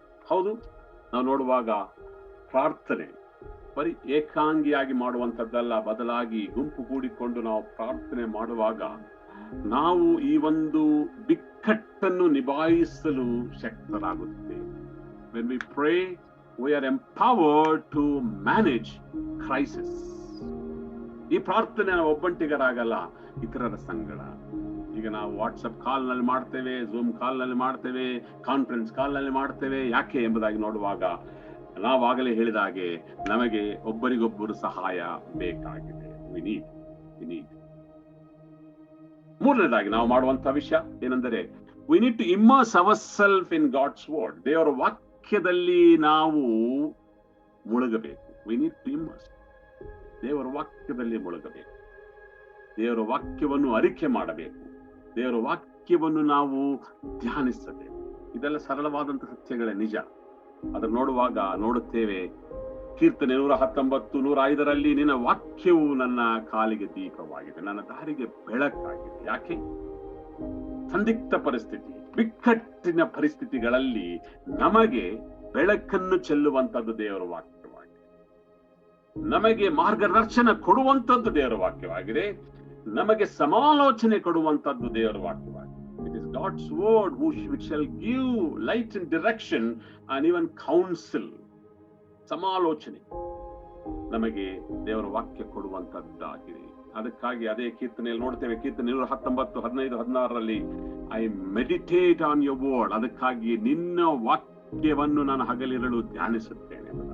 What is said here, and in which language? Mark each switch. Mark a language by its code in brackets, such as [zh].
[kn] ಹೌದು, ನಾವು ನೋಡುವಾಗ ಪ್ರಾರ್ಥನೆ ಬರೀ ಏಕಾಂಗಿಯಾಗಿ ಮಾಡುವಂಥದ್ದಲ್ಲ, ಬದಲಾಗಿ ಗುಂಪು ಕೂಡಿಕೊಂಡು ನಾವು ಪ್ರಾರ್ಥನೆ ಮಾಡುವಾಗ ನಾವು ಈ ಒಂದು ಬಿಕ್ಕಟ್ಟನ್ನು ನಿಭಾಯಿಸಲು ಶಕ್ತರಾಗುತ್ತೆ. [en] When we pray, we are empowered to manage crisis. [kn] ಈ ಪ್ರಾರ್ಥನೆ ನಾವು ಒಬ್ಬಂಟಿಗರಾಗಲ್ಲ, ಇತರರ ಸಂಗಡ. ಈಗ ನಾವು ವಾಟ್ಸಪ್ ಕಾಲ್ ನಲ್ಲಿ ಮಾಡ್ತೇವೆ, ಝೂಮ್ ಕಾಲ್ ನಲ್ಲಿ ಮಾಡ್ತೇವೆ, ಕಾನ್ಫರೆನ್ಸ್ ಕಾಲ್ ನಲ್ಲಿ ಮಾಡ್ತೇವೆ. ಯಾಕೆ ಎಂಬುದಾಗಿ ನೋಡುವಾಗ ನಾವಾಗಲೇ ಹೇಳಿದ ಹಾಗೆ ನಮಗೆ ಒಬ್ಬರಿಗೊಬ್ಬರು ಸಹಾಯ ಬೇಕಾಗಿದೆ. [en] We need. [kn] ಮೂರನೇದಾಗಿ ನಾವು ಮಾಡುವಂತಹ ವಿಷಯ ಏನೆಂದರೆ, [en] we need to immerse ourselves in God's word. [kn] ದೇವರ ವಾಕ್ಯದಲ್ಲಿ ನಾವು ಮುಳುಗಬೇಕು. [en] We need to immerse. [kn] ದೇವರ ವಾಕ್ಯದಲ್ಲಿ ಮುಳುಗಬೇಕು. ದೇವರ ವಾಕ್ಯವನ್ನು ಅರಿಕೆ ಮಾಡಬೇಕು. ದೇವರ ವಾಕ್ಯವನ್ನು ನಾವು ಧ್ಯಾನಿಸಬೇಕು. ಇದೆಲ್ಲ ಸರಳವಾದಂತಹ ಸತ್ಯಗಳೇ, ನಿಜ. ಅದನ್ನು ನೋಡುವಾಗ ನೋಡುತ್ತೇವೆ, ಕೀರ್ತನೆ 119, 105 ನಿನ್ನ ವಾಕ್ಯವು ನನ್ನ ಕಾಲಿಗೆ ದೀಪವಾಗಿದೆ, ನನ್ನ ದಾರಿಗೆ ಬೆಳಕಾಗಿದೆ. ಯಾಕೆ? ಸಂದಿಗ್ಧ ಪರಿಸ್ಥಿತಿ, ಬಿಕ್ಕಟ್ಟಿನ ಪರಿಸ್ಥಿತಿಗಳಲ್ಲಿ ನಮಗೆ ಬೆಳಕನ್ನು ಚೆಲ್ಲುವಂತದ್ದು ದೇವರ ವಾಕ್ಯವಾಗಿದೆ. ನಮಗೆ ಮಾರ್ಗದರ್ಶನ ಕೊಡುವಂತದ್ದು ದೇವರ ವಾಕ್ಯವಾಗಿದೆ. ನಮಗೆ ಸಮಾಲೋಚನೆ ಕೊಡುವಂತದ್ದು ದೇವರ ವಾಕ್ಯವಾಗಿದೆ. [en] It is God's word which shall give light and direction and even counsel. [kn] ಸಮಾಲೋಚನೆ ನಮಗೆ ದೇವರ ವಾಕ್ಯ ಕೊಡುವಂತದ್ದಾಗಿದೆ. ಅದಕ್ಕಾಗಿ ಅದೇ ಕೀರ್ತನೆಯಲ್ಲಿ ನೋಡ್ತೇವೆ, ಕೀರ್ತನೆ 119, 15, 16 [en] I meditate on your word. [kn] ಅದಕ್ಕಾಗಿ ನಿನ್ನ ವಾಕ್ಯವನ್ನು ನಾನು ಹಗಲಿರಲು ಧ್ಯಾನಿಸುತ್ತೇನೆ.